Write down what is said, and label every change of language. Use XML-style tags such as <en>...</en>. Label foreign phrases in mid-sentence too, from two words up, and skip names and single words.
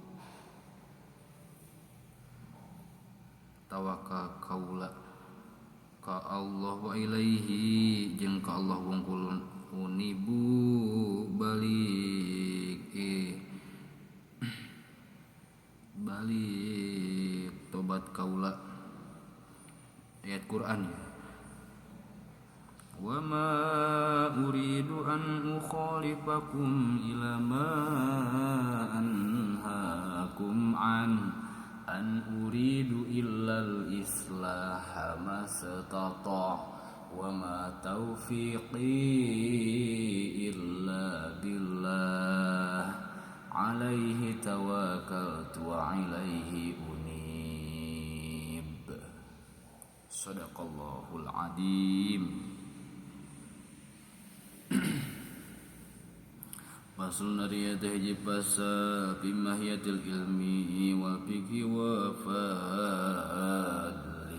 <su>kaula ka Allah</su> <ar>وإليه</ar> <su>jeung ka Allah wungkul unibu balik tobat kaula ayat Quran ya</su> <ar>وما أريد أن أخالفكم إلى ما أنهاكم إن أريد إلا الإصلاح ما استطعت وما توفيقي إلا بالله عليه توكلت وإليه أنيب. صدق الله العظيم. Faslun</ar> <su>ari teh hiji pasal</su> <ar>في ماهية العلم والفقه وفض</ar>